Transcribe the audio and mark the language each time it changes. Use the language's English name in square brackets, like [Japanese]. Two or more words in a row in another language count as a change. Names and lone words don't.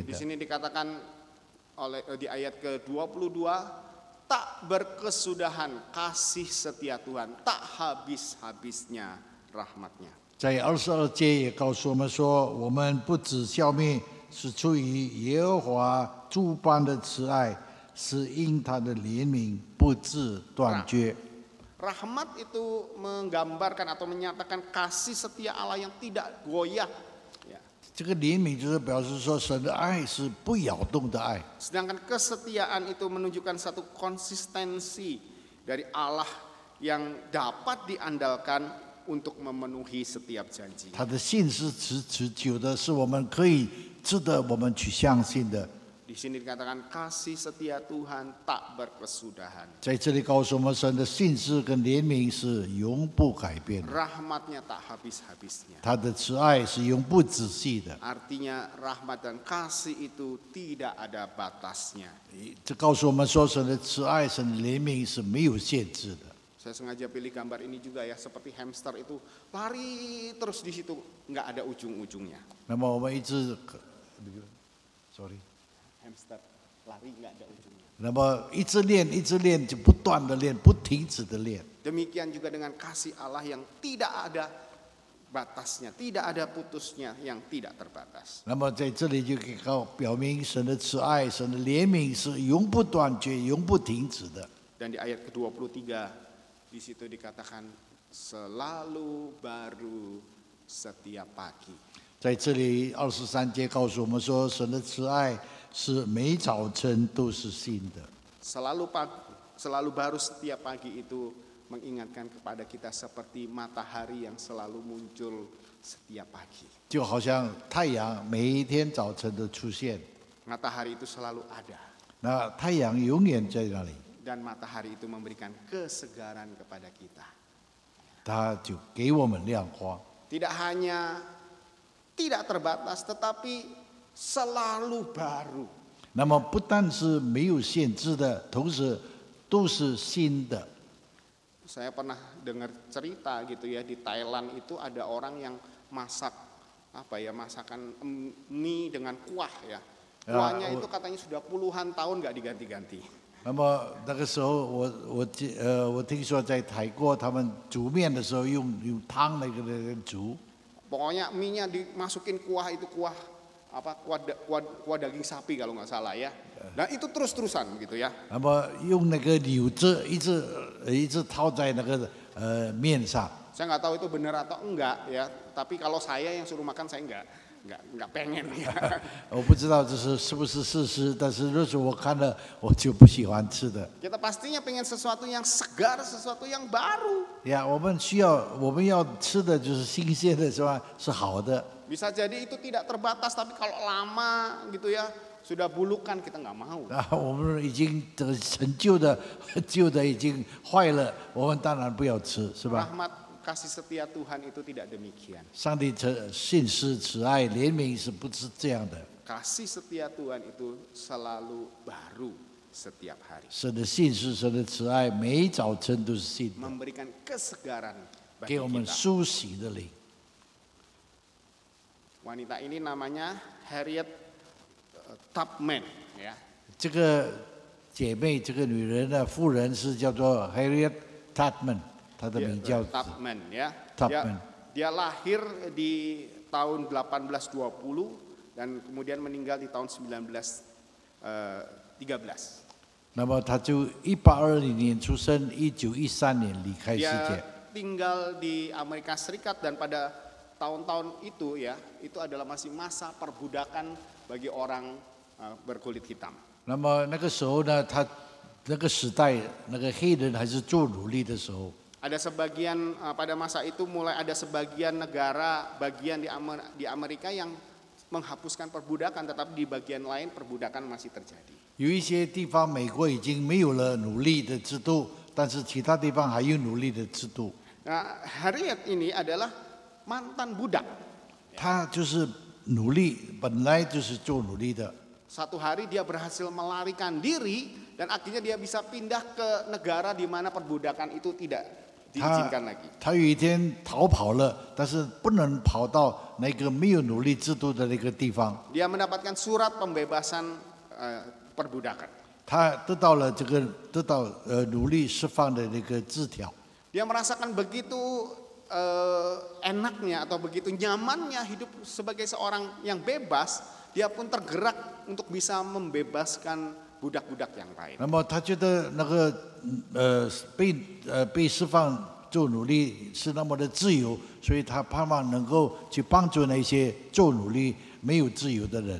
[Indonesian] Di [Chinese] 的。 [Indonesian] sini dikatakan di ayat ke-22, tak berkesudahan kasih setia Tuhan, tak habis-habisnya rahmatnya. [Chinese] 在22节也告诉我们说，我们不只消灭，是出于耶和华诸般的慈爱，是因他的怜悯不致断绝。 [Indonesian] Rahmat itu menggambarkan atau menyatakan kasih setia Allah yang tidak goyah. Ya. [Chinese] 这个怜悯就是表示说，神的爱是不摇动的爱。 [Indonesian] Sedangkan kesetiaan itu menunjukkan satu konsistensi dari Allah yang dapat diandalkan untuk memenuhi setiap janji. [Chinese] 他的信是持久的，是我们可以值得我们去相信的。 [Indonesian] Di sini dikatakan kasih setia Tuhan tak berkesudahan. [Chinese] 在这里告诉我们，神的信实跟怜悯是永不改变的， [Indonesian] Rahmatnya tak habis-habisnya. [Chinese] 他的慈爱是永不止息的。 [Indonesian] Artinya rahmat dan kasih itu tidak ada batasnya. [Chinese] 这告诉我们说，神的慈爱、神的怜悯是没有限制的。 [Indonesian] Saya sengaja pilih gambar ini juga ya, seperti hamster itu lari terus di situ, nggak ada ujung-ujungnya. [Chinese] 那么我们一直 ，sorry， [Indonesian] Hamster lari nggak ada ujungnya. [Chinese] 那么一直练，就不断的练，不停止的练。 [Indonesian] Demikian juga dengan kasih Allah yang tidak ada batasnya, tidak ada putusnya, yang tidak terbatas. [Chinese] 那么在这里就可以表明神的慈爱、神的怜悯是永不断绝、永不停止的。 [Indonesian] Dan di ayat ke-23 di situ dikatakan selalu baru setiap pagi. [Chinese] 在这里23节告诉我们说，神的慈爱是每早晨都是新的。 [Indonesian] Selalu baru setiap pagi itu mengingatkan kepada kita seperti matahari yang selalu muncul setiap pagi. [Chinese] 就好像太阳每一天早晨都出现， [Indonesian] Matahari itu selalu ada. [Chinese] 那太阳永远在那里， [Indonesian] Dan matahari itu memberikan kesegaran kepada kita. [Chinese] 它就给我们亮光。 [Indonesian] Tidak hanya tidak terbatas, tetapi selalu baru. [Chinese] 那么不但是没有限制的，同时都是新的。 [Indonesian] Saya pernah dengar cerita gitu ya, di Thailand itu ada orang yang masak masakan mie dengan kuah ya. Kuahnya itu katanya sudah puluhan tahun nggak diganti-ganti. [Chinese] 那么那个时候我听说在泰国他们煮面的时候用汤那个煮。 [Indonesian] Pokoknya mie-nya dimasukin kuah itu kuah daging sapi kalau nggak salah ya. Dan itu terus-terusan gitu ya. [Chinese] 那么用那个柳枝一直套在那个面上。 [Indonesian] Saya nggak tahu itu benar atau enggak ya. Tapi kalau saya yang suruh makan saya nggak pengen ya. [Chinese] 我不知道这是不是事实，但是如果我看了，我就不喜欢吃的。 [Indonesian] Kita pastinya pengen sesuatu yang segar, sesuatu yang baru. [Chinese] 呀，我们要吃的就是新鲜的，是吧？是好的。 [Indonesian] Bisa jadi itu tidak terbatas, tapi kalau lama gitu ya, sudah bulukan kita nggak mau. [Chinese] 啊，我们已经这个旧的已经坏了，我们当然不要吃，是吧？ [Indonesian] Rahmat kasih setia Tuhan itu tidak demikian. [Chinese] 上帝信实、慈爱、怜悯是不是这样的？ [Indonesian] Kasih setia Tuhan itu selalu baru setiap hari. [Chinese] 神的信实、神的慈爱，每一早晨都是新的， [Indonesian] Memberikan kesegaran [Chinese] 给 [Indonesian] bagi [Chinese] 我们 [Indonesian] kita. [Chinese] 苏醒的灵。 [Indonesian] Wanita ini namanya Harriet Tubman ya. [Chinese] 这个姐妹，这个女人的妇人是叫做 Harriet Tubman， 她的名叫 [Indonesian] Tubman ya. Tubman. Dia lahir di tahun 1820 dan kemudian meninggal di tahun 1913. [Chinese] 那么她就1820年出生，1913年离开世 [Indonesian] Dia [Chinese] 界。 [Indonesian] tinggal di Amerika Serikat dan pada tahun-tahun itu ya, itu adalah masih masa perbudakan bagi orang berkulit hitam. [Chinese] 那么那个时候呢，她那个时代，那个黑人还是做奴隶的时候。 [Indonesian] Ada sebagian pada masa itu mulai ada sebagian negara bagian di Amerika yang menghapuskan perbudakan, tetapi di bagian lain perbudakan masih terjadi. [Chinese] 有一些地方美国已经没有了奴隶的制度，但是其他地方还有奴隶的制度。 [Indonesian] Nah, Harriet ini adalah mantan budak. [Chinese] 他就是奴隶，本来就是做奴隶的。 [Indonesian] Satu hari dia berhasil melarikan diri dan akhirnya dia bisa pindah ke negara di mana perbudakan itu tidak diizinkan lagi. [Chinese] 他有一天逃跑了，但是不能跑到那个没有奴隶制度的那个地方。 [Indonesian] Dia mendapatkan surat pembebasan perbudakan. [Chinese] 他得到了奴隶释放的那个字条。 [Indonesian] Dia merasakan begitu enaknya atau begitu nyamannya hidup sebagai seorang yang bebas. Dia pun tergerak untuk bisa membebaskan budak-budak yang lain. [Chinese] 那么他觉得那个被释放做奴隶是那么的自由，所以他盼望能够去帮助那些做奴隶没有自由的人。